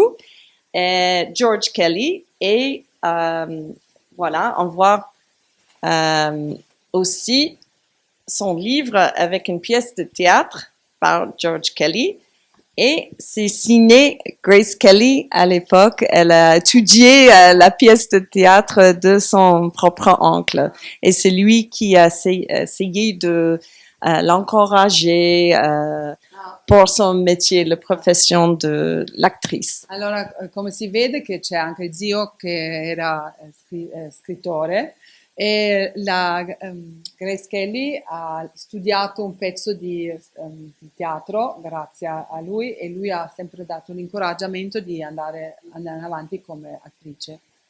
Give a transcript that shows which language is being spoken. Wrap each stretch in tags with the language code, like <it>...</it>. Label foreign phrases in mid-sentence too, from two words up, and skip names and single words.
<fr>George Kelly et voilà, on voit aussi son livre avec une pièce de théâtre par George Kelly et c'est signé Grace Kelly à l'époque. Elle a étudié la pièce de théâtre de son propre oncle et c'est lui qui a essayé de l'encourager</fr> <it>per suo</it> <fr>métier,</fr> <it>la professione dell'attrice. Allora, come si vede che c'è anche zio che era scrittore e la Grace Kelly ha studiato un pezzo di teatro grazie a lui e lui ha sempre dato un incoraggiamento di andare avanti come attrice.</it>